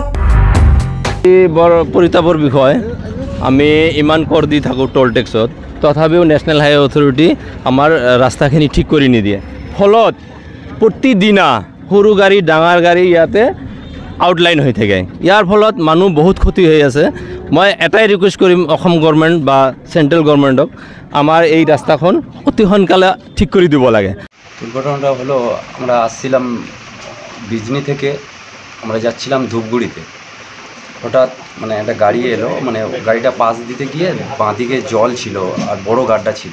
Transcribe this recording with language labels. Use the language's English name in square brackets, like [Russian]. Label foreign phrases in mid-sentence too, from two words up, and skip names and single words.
[Assamese] বৰ পৰিতাপৰ বিষয়, আমি ইমান কৰ দি থাকোঁ [English] toll taxত, [Assamese] তথাপিও নেশ্যনেল হাইৱে অথৰিটি আমাৰ ৰাস্তাখিনি ঠিক কৰি নিদিয়ে। ফলত প্ৰতিদিনা সৰু গাড়ী ডাঙৰ গাড়ী ইয়াতে আউটলাইন হৈ থাকে। ইয়াৰ ফলত মানুহ বহুত ক্ষতি হৈ আছে। মই এটাই ৰিকুৱেষ্ট কৰিম [English] Assam government [Assamese] বা [English] central governmentক, [Assamese] আমার এই রাস্তাখন অতি সোনকালে ঠিক করে দিব লাগে। [Bangla] দুর্ঘটনাটা হলো, আমরা আসছিলাম বিজনি থেকে, আমরা যাচ্ছিলাম ধূপগুড়িতে। হঠাৎ মানে একটা গাড়ি এলো, মানে গাড়িটা পাশ দিতে গিয়ে বাঁ দিকে জল ছিল আর বড় গাড্ডা ছিল।